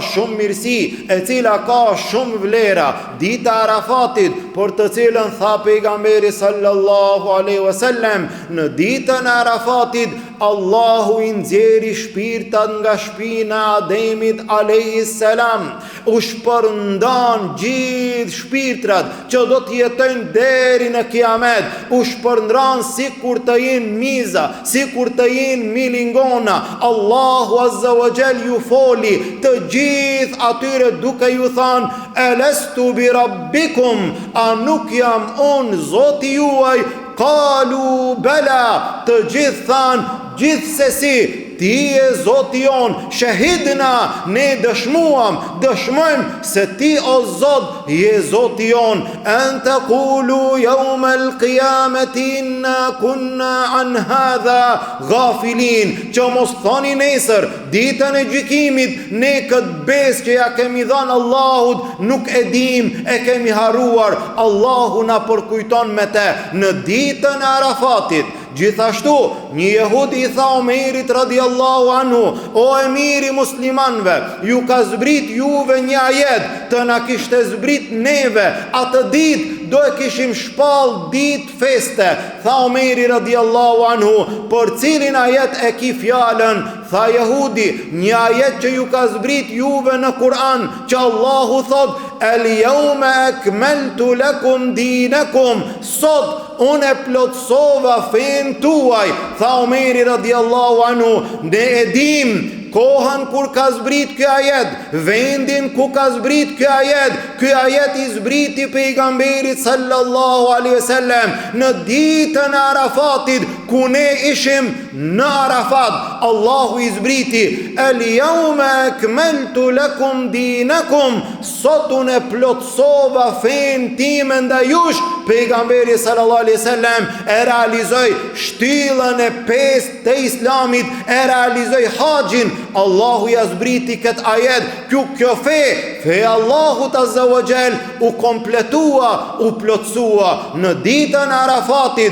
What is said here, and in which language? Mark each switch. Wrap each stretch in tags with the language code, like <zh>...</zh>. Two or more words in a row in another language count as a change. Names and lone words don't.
<sq>shumë mirësi, e cila ka shumë vlera, dita e Arafatit, për të cilën tha pejgamberi</sq> <ar>صلى الله عليه وسلم,</ar> <sq>në ditën e Arafatit Allahu i nxjerri shpirtat nga shpina e Ademit</sq> <ar>عليه السلام,</ar> <sq>u shpërndan gjithë shpirtrat që do të jetojnë deri në kiamet, u shpërndan sikur të jenë miza, sikur të jenë milingona. Allahu</sq> <ar>عز وجل</ar> <sq>ju foli të gjithë atyre duke ju thënë,</sq> <ar>ألست بربكم,</ar> <sq>a nuk jam unë Zoti juaj?</sq> <ar>قالوا بلى,</ar> <sq>të gjithë thanë, gjithsesi ti e Zoti jon, shahidna, ne dëshmojmë se ti o Zot je Zoti jon,</sq> <ar>أن تقولوا يوم القيامة إنا كنا عن هذا غافلين,</ar> <sq>që mos thoni nesër, ditën e gjykimit, ne këtë besë që ja kemi dhënë Allahut nuk e dim, e kemi harruar. Allahu na përkujton me te në ditën e Arafatit. Gjithashtu, një jehudi i tha Omerit</sq> <ar>رضي الله عنه,</ar> <sq>o emiri muslimanve, ju ka zbrit juve një ajet, të na kishte zbrit neve, atë ditë do e kishim shpall ditë feste. Tha Omeri</sq> <ar>رضي الله عنه,</ar> <sq>për cilin ajet e ki fjalën? Tha jehudi, një ajet që ju ka zbrit juve në Kur'an, që Allahu thot,</sq> <ar>اليوم أكملت لكم دينكم,</ar> <sq>sot unë e plotsova fen tuaj. Tha Omeri</sq> <ar>رضي الله عنه,</ar> <sq>ne e dim kohën kur ka zbrit ky ajet, vendin ku ka zbrit ky ajet. Ky ajet i zbriti pejgamberit</sq> <ar>صلى الله عليه وسلم</ar> <sq>në ditën e Arafatit, ku ne ishim në Arafat. Allahu i zbriti,</sq> <ar>اليوم أكملت لكم دينكم,</ar> <sq>sot unë plotsova fen time ndaj jush. Pejgamberi</sq> <ar>صلى الله عليه وسلم</ar> <sq>e realizoi shtyllën e 5 të Islamit, e realizoi haxhin. Allahu ja zbriti këtë ajet, kjo fe Allahut</sq> <ar>عز وجل</ar> <sq>u kompletua, u plotsua në ditën e Arafatit.</sq>